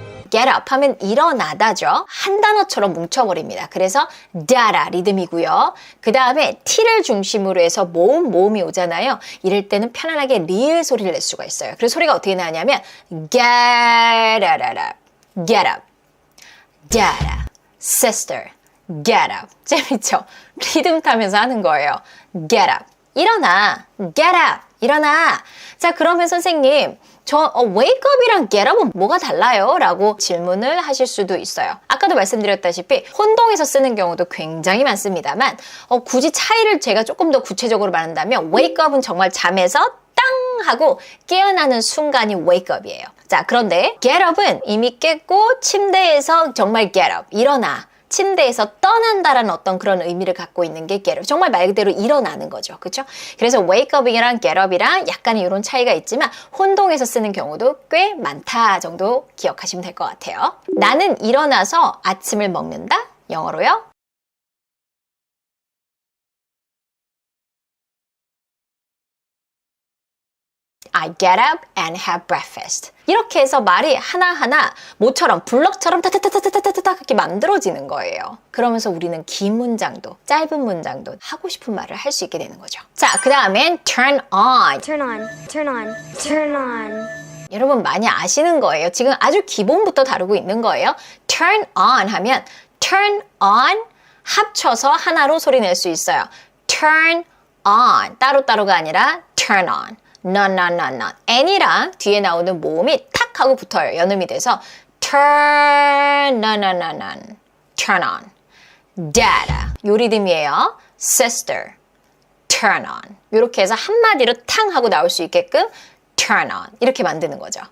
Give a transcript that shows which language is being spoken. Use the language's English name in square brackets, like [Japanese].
[Korean] get up 하면 일어나다죠. 한 단어처럼 뭉쳐버립니다. 그래서 dada 리듬이고요. 그 다음에 t를 중심으로 해서 모음이 오잖아요. 이럴 때는 편안하게 리을 소리를 낼 수가 있어요. 그래서 소리가 어떻게 나냐면 get up. [English] Get up, dada, sister, get up. [Korean] 재밌죠? 리듬 타면서 하는 거예요. [English] Get up, [Korean] 일어나. [English] Get up, 일어나. [Korean] 자, 그러면 선생님, 저 wake up이랑 get up은 뭐가 달라요? 라고 질문을 하실 수도 있어요. 아까도 말씀드렸다시피 혼동해서 쓰는 경우도 굉장히 많습니다만 굳이 차이를 제가 조금 더 구체적으로 말한다면 wake up은 정말 잠에서 땅 하고 깨어나는 순간이 wake up이에요. 자, 그런데 get up은 이미 깼고 침대에서 정말 get up, 일어나. 침대에서 떠난다라는 어떤 그런 의미를 갖고 있는 게 get up. 정말 말 그대로 일어나는 거죠. 그렇죠? 그래서 wake up이랑 get up이랑 약간의 이런 차이가 있지만 혼동해서 쓰는 경우도 꽤 많다 정도 기억하시면 될 것 같아요. 나는 일어나서 아침을 먹는다. 영어로요. [English] I get up and have breakfast. [Korean] 이렇게 해서 말이 하나하나 모처럼 블럭처럼 타타타타타타타 이렇게 만들어지는 거예요. 그러면서 우리는 긴 문장도 짧은 문장도 하고 싶은 말을 할 수 있게 되는 거죠. 자, 그 다음엔 turn on. [English] Turn on, turn on, turn on. [Korean] 여러분 많이 아시는 거예요. 지금 아주 기본부터 다루고 있는 거예요. turn on 하면 turn on 합쳐서 하나로 소리 낼 수 있어요. [English] turn on [Korean] 따로따로가 아니라 [English] turn on. non. [Korean] n이랑 뒤에 나오는 모음이 탁 하고 붙어요. 연음이 돼서 turn on. [English] turn on. [Korean] dada 요 리듬이에요. [English] sister turn on. [Korean] 이렇게 해서 한마디로 탕 하고 나올 수 있게끔 turn on 이렇게 만드는 거죠.